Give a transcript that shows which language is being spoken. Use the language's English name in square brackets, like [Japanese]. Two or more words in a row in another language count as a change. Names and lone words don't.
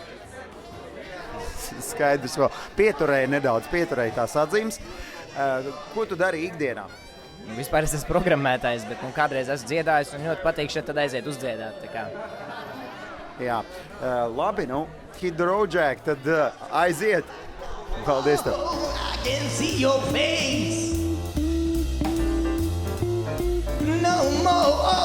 [Latvian] Skaidrs, vēl pieturēja tās atzīmes. Ko tu dari ikdienā? Vispār es esmu programmētājs, bet kādreiz esmu dziedājis un ļoti patīk šeit tad aiziet uzdziedāt. Tā kā. Jā, labi, [English] Hit the Road, Jack, [Latvian] tad aiziet. Paldies tev. [English] I can see your face. No more.